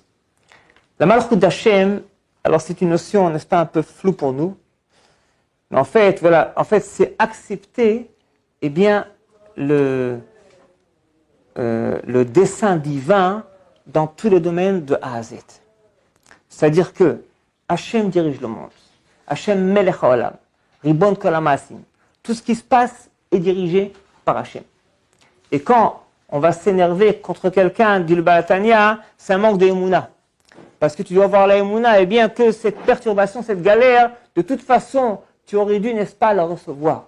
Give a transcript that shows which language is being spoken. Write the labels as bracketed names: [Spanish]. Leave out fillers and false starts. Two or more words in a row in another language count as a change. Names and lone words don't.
[French] La malchut d'Hashem, alors c'est une notion, n'est-ce pas, un peu floue pour nous, mais en fait, voilà, c'est accepter, eh bien, le dessein divin dans tous les domaines de A à Z. C'est-à-dire que Hachem dirige le monde. [Hebrew] השם מלך העולם. רבון כל המעשים. [French] Tout ce qui se passe est dirigé par Hachem. Et quand on va s'énerver contre quelqu'un, dit le Baal HaTanya, c'est un manque de Emouna. Parce que tu dois avoir la Emouna, et bien que cette perturbation, cette galère, de toute façon, tu aurais dû, n'est-ce pas, la recevoir.